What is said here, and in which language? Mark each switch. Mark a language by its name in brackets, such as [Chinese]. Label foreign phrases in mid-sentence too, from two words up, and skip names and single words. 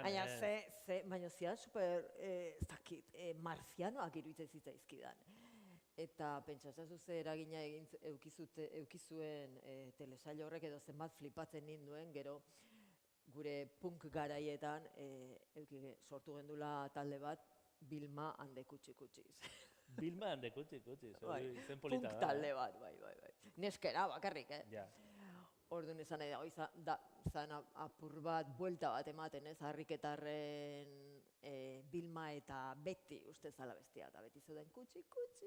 [Basque] baina zian super, ez dakit, marzianoak iruditzen zitzaizkidan. Eta pentsatzen ze eragina eukizuen telesail horrek edo zenbat flipatzen ninduen, gero gure punk garaietan sortu gendula talde bat, Bilma and the Kutxi-Kutxiz. Bilma and the Kutxi-Kutxiz, hori zen polita da. Punk talde bat, bai. Neskera bakarrik, Orduan esan nahi da, zan apur bat, buelta bat ematen, ez? Harriketarren Bilma eta Beti uste zala bestia, eta Beti zeuden Kutxi-Kutxi.